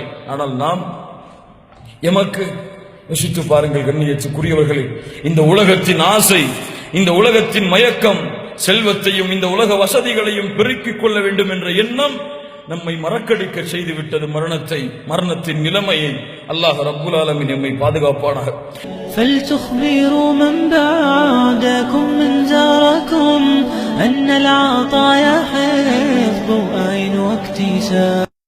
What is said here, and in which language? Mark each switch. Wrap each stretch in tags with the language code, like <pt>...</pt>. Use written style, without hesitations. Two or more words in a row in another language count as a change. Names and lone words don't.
<ta>ஆனால் நாம் எமக்கு யோசித்து பாருங்கள் கண்ணியத்துக்குரியவர்களே, இந்த உலகத்தின் ஆசை, இந்த உலகத்தின் மயக்கம், செல்வத்தையும் இந்த உலக வசதிகளையும் பெருக்கிக் கொள்ள வேண்டும் என்ற எண்ணம் நம்மை மறக்கடிக்க செய்துவிட்டது. மரணத்தின் நிலைமையை அல்லாஹ்</ta> <ar>رب العالمين</ar> <ta>நம்மை பாதுகாப்பானாக.</ta> <ar>فلتخبروا من بعدكم من زاركم أن العطايا حفظ وعين واكتساب.</ar>